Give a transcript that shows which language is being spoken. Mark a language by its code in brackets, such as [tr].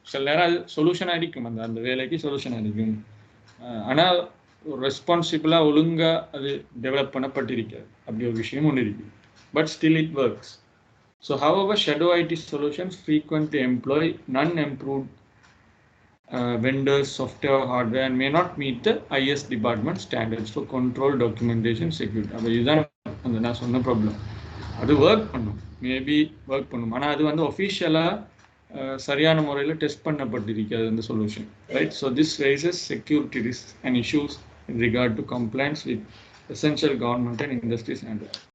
[ta] சில நேரம் அது சொல்யூஷனாக இருக்கும், அந்த வேலைக்கு சொல்யூஷனாக இருக்கும், ஆனால் ஒரு ரெஸ்பான்சிபிளாக ஒழுங்காக அது டெவலப் பண்ணப்பட்டிருக்காது. அப்படி ஒரு விஷயம் ஒன்று இருக்குது. [en] But still it works. So however, shadow IT solutions frequently employ non-approved vendors, software, hardware, and may not meet the IS department standards for control, documentation, security. [ta] அப்போ இதுதான் அந்த நான் சொன்ன ப்ராப்ளம். அது ஒர்க் பண்ணும், மேபி ஒர்க் பண்ணும், ஆனால் அது வந்து ஒஃபிஷியலாக சரியான முறையில் டெஸ்ட் பண்ணப்பட்டிருக்காது அந்த solution, right? [en] So this raises security risk and issues in regard to complaints with essential government and industry standard.